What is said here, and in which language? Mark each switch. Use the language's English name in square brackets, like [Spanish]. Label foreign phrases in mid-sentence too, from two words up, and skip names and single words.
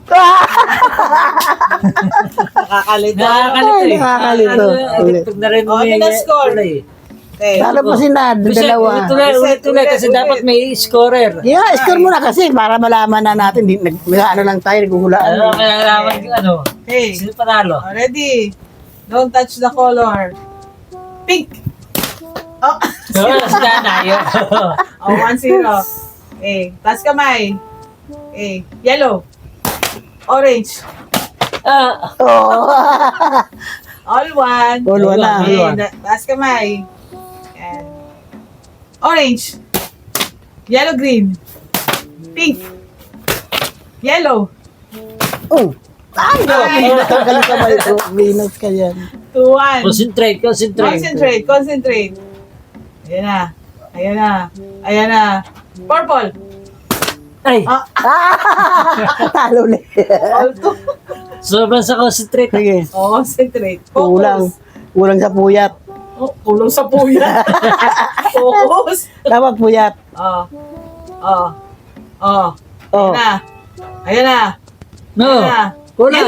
[Filipino] Nakakalito. nakakalito eh. Nakakalito. Pag na rin Oh, ano na score? Okay. Lalo pa si Nad, dalawa. Ulit kasi ulit. dapat may scorer. Yeah, score mo na kasi para malaman na natin. Ano lang tayo, naghuhulaan. Ano, kaya naman yung ano. Okay. Sino panalo? [English] Ready? Don't touch the color. Pink. Oh, [Filipino] Oo, si Nanayo. oh 1-0. Okay. Taas kamay. [English] Okay. Yellow. Orange. [Filipino] Ah, Oo. [English] All one. All one na. Okay. All one. [Filipino] Taas kamay. Yan. Orange. [English] Yellow, green. Pink. Yellow. [Filipino] Oh. Ay, natagal ka ba ito? Venus ka yan. 2-1. concentrate. Concentrate. Ayan na. Ayan na. Ayan na. Purple. Ay, Ah, Talo ulit. [English] all two. [Filipino] sobrang sa concentrate. Sige. Oh, concentrate. Kulang. Focus. Kulang sa puyat. Oh, kulang sa puya. Focus. Dapat puyat. Oh. Oh. Oh. Oh. Ayan na. Ayan na. No, Ayan na. kulang.